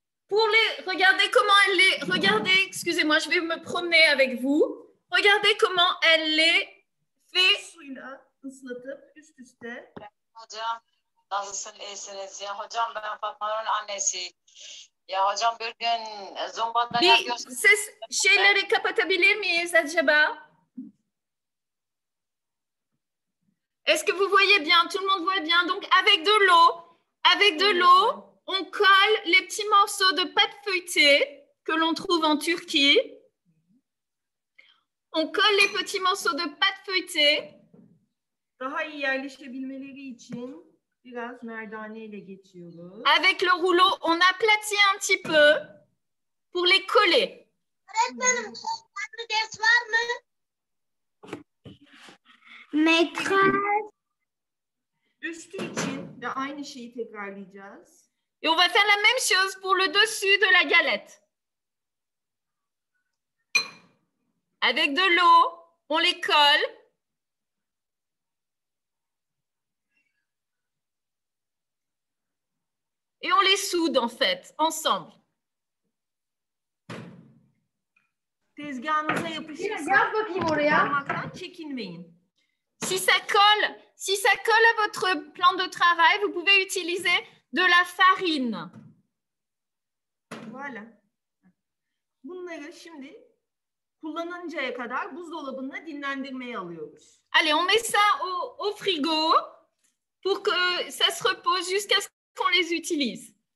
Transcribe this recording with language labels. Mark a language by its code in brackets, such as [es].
[fr] Regardez comment elle les... Regardez, excusez-moi, je vais me promener avec vous. Regardez comment elle les fait. [tr] Suyla ıslatıp üst üste. Hocam, nasılsın, iyisiniz? Ya hocam, ben Fatma'nın annesi. Ya hocam, bir gün Zumba'da yapıyorsun. Ses şeyleri kapatabilir miyiz acaba? [fr] Est-ce que vous voyez bien? Tout le monde voit bien. Donc, avec de l'eau, on colle les petits morceaux de pâte feuilletée que l'on trouve en Turquie. On colle les petits morceaux de pâte feuilletée. [tr] Daha iyi yerleşebilmeleri için biraz merdane ile geçiyoruz. [fr] Avec le rouleau, on aplatit un petit peu pour les coller. [tr] Öğretmenim, ders var mı? Üstü için de aynı şeyi tekrarlayacağız. [fr] Et on va faire la même chose pour le dessus de la galette. Avec de l'eau, on les colle. Et on les soude en fait, ensemble. [tr] Tezgahınıza yapışırsa parmaktan çekinmeyin. [fr] Si ça colle à votre plan de travail, vous pouvez utiliser de la farine. Voilà. [tr] Bunları şimdi kullanıncaya kadar buzdolabında dinlendirmeye alıyoruz. [fr] Allez, on met ça au frigo pour que ça se repose jusqu'à ce qu'on les utilise.